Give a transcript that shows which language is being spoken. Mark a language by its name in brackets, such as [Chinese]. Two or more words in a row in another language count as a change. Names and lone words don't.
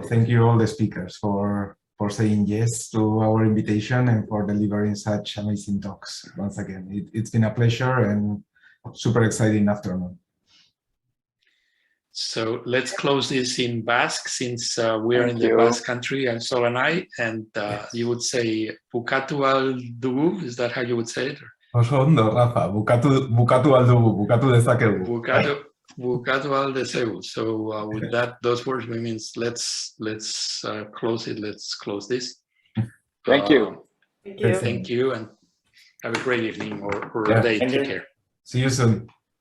[English] Thank you all the speakers for saying yes to our invitation and for delivering such amazing talks. Once again, it's been a pleasure and super exciting afternoon. So let's close this in Basque, since we're in the Basque country, Aitzol and I, and yes. You would say [Basque] Bukatu al dugu, [English] is that how you would say it? [Basque] Oso ondo, Rafa, bukatu al dugu, bukatu dezakegu. Bukatu al dezakegu. [English] So with that, those words means let's close it. Let's close this. Thank you. Thank you, and have a great evening or day. Take care. See you soon.